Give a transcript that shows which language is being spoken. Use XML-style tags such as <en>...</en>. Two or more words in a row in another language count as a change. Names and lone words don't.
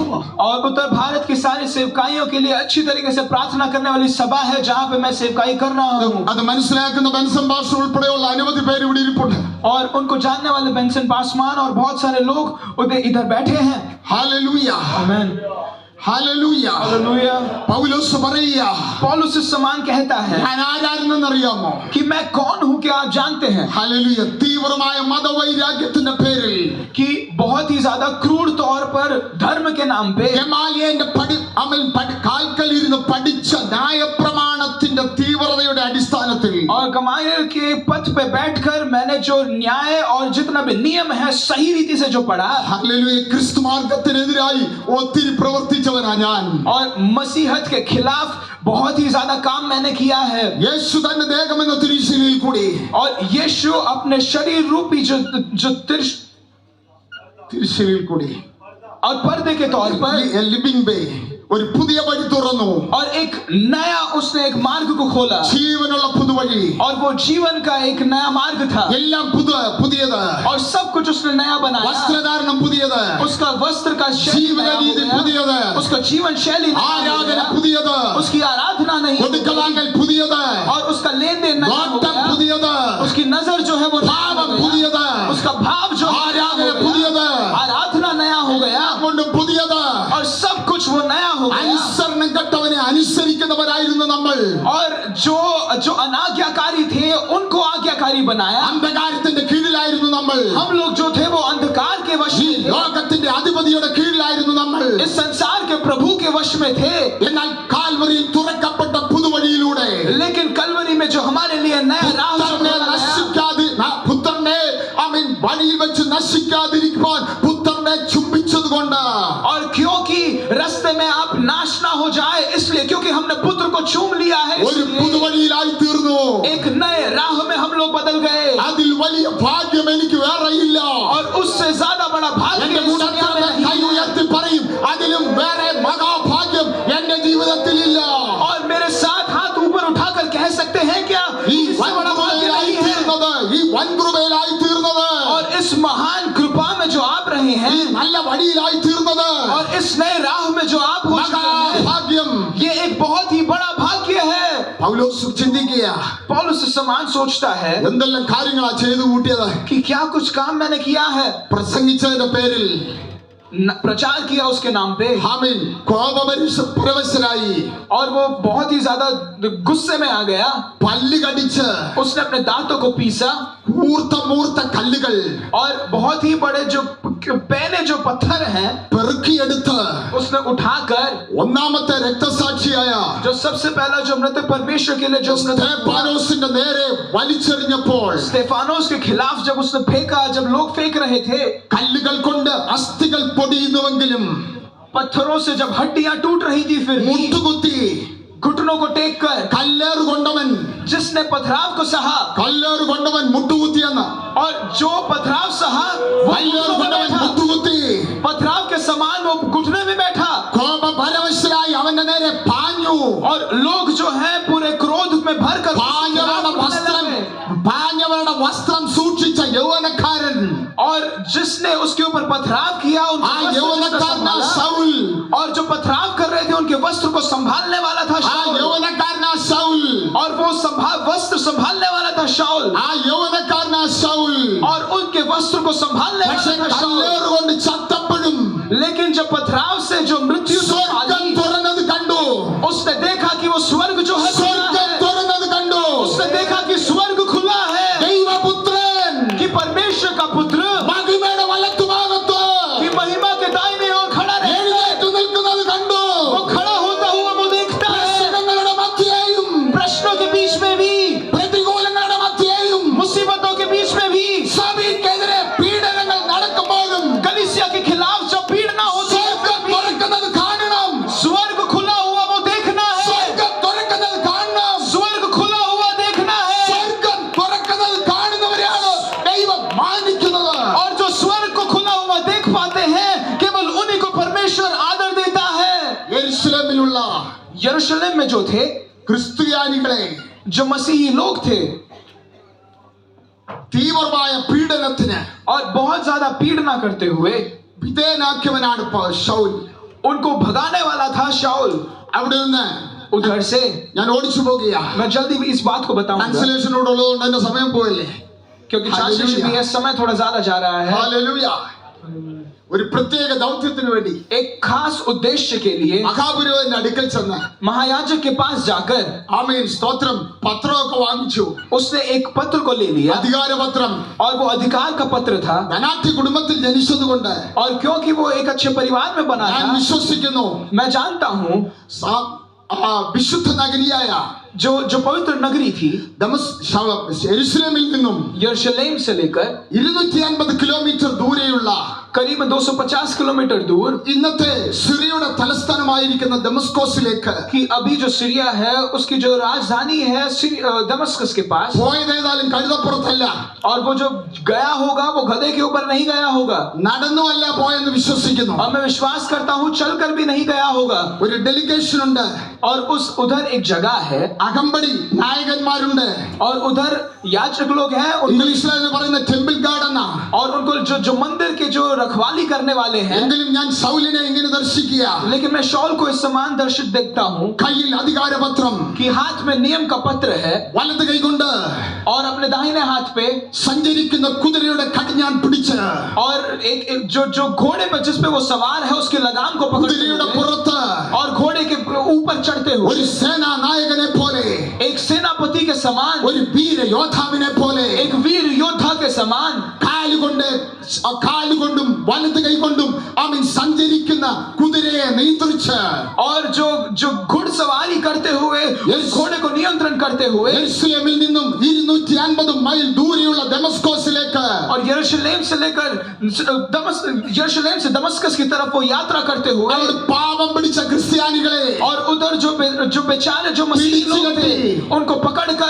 <hi>और उत्तर भारत की सारी सेवकाइयों के लिए अच्छी तरीके से प्रार्थना करने वाली सभा है जहाँ पे मैं सेवकाई कर रहा हूँ.</hi> <ml>അത് മനസ്സിലാക്കുന്ന ബെൻസൺ പാസ്റ്റർ ഉൾപ്പെടെയുള്ള അനവധി പേര് ഇവിടെ ഇരിപ്പുണ്ട്.</ml> <hi>और उनको जानने वाले बेंसन पासवान और बहुत सारे लोग इधर बैठे हैं.</hi> <ml>ഹല്ലേലൂയ.</ml> <hi>आमीन.</hi> <ml>ഹല്ലേലൂയ.</ml> <hi>हालेलुया.</hi> <ml>പൗലോസ് പറയുക,</ml> <hi>पौलुस इस समान कहता है</hi> <ml>ഞാൻ ആരാണെന്ന് അറിയാമോ?</ml> <hi>कि मैं कौन हूँ, क्या आप जानते हैं?</hi> <ml>ഹല്ലേലൂയ. തീവ്രമായ മതവൈരാഗ്യത്തിന്റെ പേരിൽ</ml> <hi>कि बहुत ही ज्यादा क्रूर तौर पर धर्म के नाम पे</hi> <ml>ഗമാലിയേലിന്റെ കാൽക്കൽ ഇരുന്ന് പഠിച്ച ന്യായപ്രമാണത്തിന്റെ തീവ്രതയുടെ അടിസ്ഥാനത്തിൽ</ml> <hi>और गमालियल के पथ पे बैठकर मैंने जो न्याय और जितना भी नियम है सही रीति से जो पढ़ा,</hi> <ml>ഹല്ലേലൂയ, ക്രിസ്തു മാർഗത്തിനെതിരായി ഒത്തിരി പ്രവർത്തിച്ചവനാ ഞാൻ.</ml> <hi>और मसीहत के खिलाफ बहुत ही ज्यादा काम मैंने किया है.</hi> <ml>യേശു തന്റെ ദേഹമെന്ന തിരുശീലയിൽ കൂടി</ml> <hi>और यीशु अपने शरीर रूपी जो</hi> <ml>തിരുശീലയിൽ കൂടി</ml> <hi>और पर्दे के तौर पर</hi> <en>living way</en> <ml>ഒരു പുതിയ വഴി തുറന്നു.</ml> <hi>और एक नया उसने एक मार्ग को खोला,</hi> <ml>ജീവനുള്ള പുതുവഴി.</ml> <hi>और वो जीवन का एक नया मार्ग था.</hi> <ml>എല്ലാം പുതിയത്.</ml> <hi>और सब कुछ उसने नया बनाया.</hi> <ml>വസ്ത്രധാരണം പുതിയത്.</ml> <hi>उसका वस्त्र का शैली</hi> <ml>ജീവിത</ml> <hi>नया हो</hi> <ml>രീതി</ml> <hi>गया.</hi> <ml>പുതിയത്.</ml> <hi>उसका जीवन शैली नया हो</hi> <ml>ആരാധന</ml> <hi>गया.</hi> <ml>പുതിയത്.</ml> <hi>उसकी आराधना नहीं हो</hi> <ml>കൊടുക്കലാങ്കൽ പുതിയത്.</ml> <hi>गई. और उसका लेन देन नया हो</hi> <ml>നോട്ടം</ml> <hi>गया.</hi> <ml>പുതിയത്.</ml> <hi>उसकी नजर जो है वो नया हो</hi> <ml>ഭാവം</ml> <hi>गया.</hi> <ml>പുതിയത്.</ml> <hi>उसका भाव जो है नया</hi> <ml>ആരാധന</ml> <hi>हो गया.</hi> <ml>പുതിയത്.</ml> <hi>आराधना नया हो गया.</hi> <ml>കൊണ്ട് പുതിയത്.</ml> <hi>और सब कुछ वो नया हो गया.</hi> <ml>അനുസരണം കെട്ടവനെ അനുസരിക്കുന്നവരായിരുന്നു നമ്മൾ.</ml> <hi>और जो अनाज्ञाकारी थे उनको आज्ञाकारी बनाया.</hi> <ml>അന്ധകാരത്തിന്റെ കീഴിലായിരുന്നു നമ്മൾ.</ml> <hi>हम लोग जो थे वो अंधकार के वश</hi> <ml>ഈ</ml> <hi>में थे.</hi> <ml>ലോകത്തിന്റെ അധിപതിയുടെ കീഴിലായിരുന്നു നമ്മൾ.</ml> <hi>इस संसार के प्रभु के वश में थे.</hi> <ml>എന്നാൽ കാൽവരിയിൽ തുറക്കപ്പെട്ട പുതുവഴിയിലൂടെ</ml> <hi>लेकिन कलवरी में जो हमारे लिए नया राह जो</hi> <ml>പുത്രനെ</ml> <hi>खोला गया,</hi> <ml>പുത്രനെ വഴിയിൽ വെച്ച് നശിക്കാതിരിക്കുവാൻ പുത്രനെ ചുംബിച്ചത് കൊണ്ട്,</ml> <hi>और क्योंकि रास्ते में आप नाश ना हो जाए इसलिए, क्योंकि हमने पुत्र को चूम लिया है,</hi> <ml>ഒരു</ml> <hi>इसलिए</hi> <ml>പുതുവഴിയിലായി തീർന്നു.</ml> <hi>एक नए राह में हम लोग बदल गए.</hi> <ml>അതിൽ വലിയ ഭാഗ്യം എനിക്ക് വേറെയില്ല.</ml> <hi>और उससे ज्यादा बड़ा भाग्य</hi> <ml>എന്റെ</ml> <hi>इस दुनिया में नहीं</hi> <ml>കൈ</ml> <hi>है.</hi> <ml>ഉയർത്തി പറയും, അതിലും വേറെ മഹാഭാഗ്യം എന്റെ ജീവിതത്തിലില്ല.</ml> <hi>और मेरे साथ हाथ ऊपर उठाकर कह सकते हैं क्या,</hi> <ml>ഈ</ml> <hi>इससे बड़ा भाग्य</hi> <ml>വൻകൃപയിലായി</ml> <hi>नहीं है.</hi> <ml>തീർന്നത്, ഈ വൻകൃപയിലായി തീർന്നത്,</ml> <hi>और इस महान कृपा में जो आप रहे</hi> <ml>ഈ</ml> <hi>हैं,</hi> <ml>നല്ല വഴിയിലായി തീർന്നത്</ml> <hi>और इस नए राह में जो आप हो चुके हैं,</hi> <ml>മഹാഭാഗ്യം.</ml> <hi>ये एक बहुत ही बड़ा भाग्य है.</hi> <ml>പൗലോസ് ചിന്തിക്കുക,</ml> <hi>पौलुस इस समान सोचता है</hi> <ml>എന്തെല്ലാം കാര്യങ്ങളാ ചെയ്തു കൂട്ടിയത്.</ml> <hi>कि क्या कुछ काम मैंने किया है.</hi> <ml>പ്രസംഗിച്ചതിന്റെ പേരിൽ</ml> <hi>प्रचार किया उसके नाम पे,</hi> <ml>ആമേൻ, കോപപരവശനായി,</ml> <hi>और वो बहुत ही ज्यादा गुस्से में आ गया.</hi> <ml>പല്ല് കടിച്ച്</ml> <hi>उसने अपने दांतों को पीसा,</hi> <ml>മൂർത്ത കല്ലുകൾ</ml> <hi>और बहुत ही बड़े जो पैने जो पत्थर हैं</hi> <ml>പെറുക്കിയെടുത്ത്</ml> <hi>उसने उठाकर,</hi> <ml>ഒന്നാമത്തെ രക്തസാക്ഷിയായ</ml> <hi>जो सबसे पहला जो मृत परमेश्वर के लिए जो</hi> <ml>സ്തെഫാനോസിന്റെ നേരെ വലിച്ചെറിഞ്ഞപ്പോൾ,</ml> <hi>स्तेफानोस के खिलाफ जब उसने फेंका, जब लोग फेंक रहे थे,</hi> <ml>കല്ലുകൾ കൊണ്ട് അസ്ഥികൾ പൊടിയുന്നുവെങ്കിലും</ml> <hi>पत्थरों से जब हड्डियां टूट रही थी, फिर</hi> <ml>മുട്ടുകുത്തി</ml> <hi>घुटनों को टेक कर</hi> <ml>കല്ലേറ് കൊണ്ടവൻ,</ml> <hi>जिसने पथराव को सहा,</hi> <ml>കല്ലേറ് കൊണ്ടവൻ മുട്ടുകുത്തിയെന്ന്,</ml> <hi>और जो पथराव सहा वो</hi> <ml>കല്ലേറ്</ml> <hi>घुटनों में</hi> <ml>കൊണ്ടവൻ</ml> <hi>बैठा.</hi> <ml>മുട്ടുകുത്തി</ml> <hi>पथराव के समान वो घुटने में बैठा.</hi> <ml>കോപപരവശനായി അവന്റെ നേരെ പാഞ്ഞു.</ml> <hi>और लोग जो हैं पूरे क्रोध में भरकर</hi> <ml>പാഞ്ഞവരുടെ വസ്ത്രം സൂക്ഷിച്ച യൗവനക്കാരൻ,</ml> <hi>और और जिसने उसके ऊपर पथराव किया</hi> <ml>ആ</ml> <hi>उनके वस्त्र</hi> <ml>യൗവനക്കാരനാ</ml> <hi>संभाला।</hi> <ml>സൗൽ,</ml> <hi>और जो पथराव कर रहे थे उनके वस्त्र को संभालने वाला था</hi> <ml>ആ</ml> <hi>शाऊल।</hi> <ml>യൗവനക്കാരനാ സൗൽ,</ml> <hi>और वो वस्त्र संभालने वाला था शाऊल।</hi> <ml>ആ യൗവനക്കാരനാ സൗൽ.</ml> <hi>और उनके वस्त्र को संभालने</hi> <ml>പക്ഷെ</ml> <hi>वाला था शाऊल।</hi> <ml>കല്ലേറുകൊണ്ട് ചത്തപ്പോഴും</ml> <hi>लेकिन जब पथराव से जो मृत्यु</hi> <ml>സ്വർഗം</ml> <hi>संभाली,</hi> <ml>തുറന്നത് കണ്ടു.</ml> <hi>उसने देखा कि वो स्वर्ग जो है खुला</hi> <ml>സ്വർഗം</ml> <hi>है।</hi> <ml>തുറന്നത് കണ്ടു.</ml> <hi>उसने देखा कि स्वर्ग खुला है,</hi> <ml>ദൈവപുത്രൻ</ml> <hi>कि परमेश्वर का पुत्र</hi> <ml>മഹിമയുടെ വലത്തുഭാഗത്ത്</ml> <hi>कि महिमा के दाहिने ओर खड़ा रहता है।</hi> <ml>എഴുന്നേറ്റ് നിൽക്കുന്നത് കണ്ടു.</ml> <hi>वो खड़ा होता हुआ वो देखता है।</hi> <ml>പ്രശ്നങ്ങളുടെ മധ്യേയും</ml> <hi>प्रश्नों के बीच में भी,</hi> <ml>പ്രതികൂലങ്ങളുടെ മധ്യേയും</ml> <hi>मुसीबतों के बीच में भी,</hi> <ml>സഭയ്ക്കെതിരെ പീഡനങ്ങൾ നടക്കുമ്പോഴും</ml> <hi>कलीसिया के खिलाफ जब पीड़ना होती है,</hi> <ml>സ്വർഗം തുറക്കുന്നത് കാണണം.</ml> <hi>स्वर्ग खुला हुआ वो देखना है।</hi> <ml>സ്വർഗം തുറക്കുന്നത് കാണണം.</ml> <hi>स्वर्ग खुला हुआ देखना है।</hi> <ml>സ്വർഗം തുറക്കുന്നത് കാണുന്നവരെയാണ് ദൈവം മാനിക്കുന്നത്.</ml> <hi>और जो स्वर्ग को खुला हुआ देख पाते हैं, केवल उन्हीं को परमेश्वर आदर देता है।</hi> <ml>യെരൂശലേമിലുള്ള</ml> <hi>यरूशलेम में जो थे,</hi> <ml>ക്രിസ്ത്യാനികളെ</ml> <hi>जो मसीही लोग थे,</hi> <ml>തീവ്രമായ പീഡനത്തിന്</ml> <hi>और बहुत ज्यादा पीड़ना करते हुए</hi> <ml>വിധേയനാക്കിയവനാണ് ശൗൽ.</ml> <hi>उनको भगाने वाला था शाऊल।</hi> <ml>അവിടെ നിന്ന്</ml> <hi>उधर से</hi> <ml>ഞാൻ ഓടിച്ചു പോകുകയാ.</ml> <hi>मैं जल्दी इस बात को बताऊंगा,</hi> <ml>ട്രാൻസ്ലേഷനോട് ഉള്ളതുകൊണ്ട് എന്റെ സമയം പോയല്ലേ.</ml> <hi>क्योंकि ट्रांसलेशन में यह समय थोड़ा ज्यादा जा रहा है।</hi> <ml>ഹല്ലേലൂയ. ഒരു പ്രത്യേക ദൗത്യത്തിന് വേണ്ടി</ml> <hi>एक खास उद्देश्य के लिए</hi> <ml>മഹാപുരോഹിതന്റെ അടുക്കൽ ചെന്ന്</ml> <hi>महायाजक के पास जाकर</hi> <ml>ആമേൻ സ്തോത്രം പത്രമൊക്കെ വാങ്ങിച്ചു.</ml> <hi>उसने एक पत्र को ले लिया,</hi> <ml>അധികാരപത്രം.</ml> <hi>और वो अधिकार का पत्र था।</hi> <ml>ധനാഢ്യ കുടുംബത്തിൽ ജനിച്ചതുകൊണ്ട്</ml> <hi>और क्योंकि वो एक अच्छे परिवार में बना</hi> <ml>ഞാൻ</ml> <hi>था,</hi> <ml>വിശ്വസിക്കുന്നു</ml> <hi>मैं जानता हूँ</hi> <ml>വിശുദ്ധ നഗരിയായ</ml> <hi>जो पवित्र नगरी थी</hi> <ml>യെരൂശലേമിൽ നിന്നും</ml> <hi>यरूशलेम से लेकर</hi> <ml>250 കിലോമീറ്റർ ദൂരെയുള്ള</ml> <hi>करीब 250 किलोमीटर दूर,</hi> <ml>ഇന്നത്തെ സിറിയയുടെ തലസ്ഥാനമായിരിക്കുന്ന ദമസ്കോസിലേക്ക്</ml> <hi>कि अभी जो सीरिया है उसकी जो राजधानी है दमस्कस के पास,</hi> <ml>പോയതേതായാലും കഴുതപ്പുറത്തല്ല,</ml> <hi>और वो जो गया होगा वो गधे के ऊपर नहीं गया होगा,</hi> <ml>നടന്നുമല്ല പോയെന്ന് വിശ്വസിക്കുന്നു.</ml> <hi>और मैं विश्वास करता हूँ चलकर भी नहीं गया होगा।</hi> <ml>ഒരു ഡെലിഗേഷൻ ഉണ്ട്.</ml> <hi>और उधर एक जगह है,</hi> <ml>അകമ്പടി നായകന്മാരുണ്ട്.</ml> <hi>और उधर याजक लोग हैं,</hi> <ml>ഇംഗ്ലീഷിൽ അതിനെ പറയുന്ന</ml> <en>temple guard</en> <ml>എന്നാ.</ml> <hi>और उनको जो मंदिर के जो रखवाली करने वाले हैं।</hi> <ml>എങ്കിലും ഞാൻ സൗലിനെ ഇങ്ങനെ ദർശിക്കുക.</ml> <hi>लेकिन मैं शाऊल को इस समान दर्शित देखता हूँ</hi> <ml>കയ്യിൽ അധികാരപത്രം,</ml> <hi>कि हाथ में नियम का पत्र है,</hi> <ml>വലത് കൈകൊണ്ട്</ml> <hi>और अपने दाहिने हाथ पे</hi> <ml>സഞ്ചരിക്കുന്ന കുതിരയുടെ കടിഞ്ഞാൻ പിടിച്ച്</ml> <hi>और एक जो घोड़े पर जिस पे वो सवार है उसके लगाम को पकड़ते</hi> <ml>കുതിരയുടെ</ml> <hi>हुए,</hi> <ml>പുറത്ത്</ml> <hi>और घोड़े के ऊपर चढ़ते हुए</hi> <ml>ഒരു സേനാ നായകനെ പോലെ,</ml> <hi>एक सेनापति के समान,</hi> <ml>ഒരു വീര യോദ്ധാവിനെ പോലെ,</ml> <hi>एक वीर योद्धा के समान,</hi> <ml>കാലുകൊണ്ടും വലത് കൈകൊണ്ടും അവൻ സഞ്ചരിക്കുന്ന കുതിരയെ നിയന്ത്രിച്ച്,</ml> <hi>और जो घुड़सवारी करते हुए उस घोड़े को नियंत्रण करते हुए,</hi> <ml>യെരൂശലേമിൽ നിന്നും 250 മൈൽ ദൂരെയുള്ള ദമസ്കോസിലേക്ക്,</ml> <hi>और यरूशलेम से लेकर यरूशलेम से दमस्कस की तरफ वो यात्रा करते हुए,</hi> <ml>അവിടെ പാപം പിടിച്ച ക്രിസ്ത്യാനികളെ</ml> <hi>और उधर जो बेचारे जो मसीही लोग थे उनको पकड़कर</hi>